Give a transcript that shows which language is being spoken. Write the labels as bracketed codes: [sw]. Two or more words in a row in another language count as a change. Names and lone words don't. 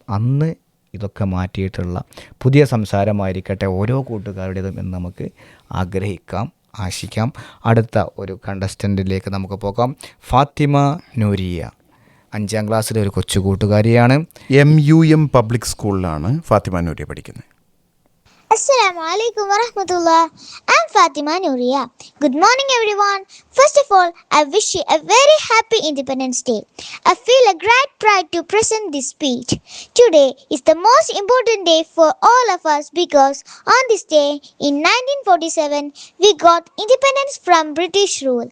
[ml] അന്ന് ഇതൊക്കെ മാറ്റിയിട്ടുള്ള പുതിയ സംസാരമായിരിക്കട്ടെ ഓരോ കൂട്ടുകാരുടേതും എന്ന് നമുക്ക് ആഗ്രഹിക്കാം, ആശിക്കാം. അടുത്ത ഒരു കണ്ടസ്റ്റൻറ്റിലേക്ക് നമുക്ക് പോകാം. ഫാത്തിമ നൂരിയ 5ാം ക്ലാസ്സിലെ ഒരു കൊച്ചു കൂട്ടുകാരിയാണ്. MUM പബ്ലിക് സ്കൂളിലാണ് ഫാത്തിമ നൂരിയ പഠിക്കുന്നത്. [ar] السلام عليكم ورحمة الله. [en] I'm Fatima Nuria. Good morning everyone. First of all, I wish you a very happy Independence Day. I feel a great pride to present this speech. Today is the most important day for all of us because on this day in 1947 we got independence from British rule.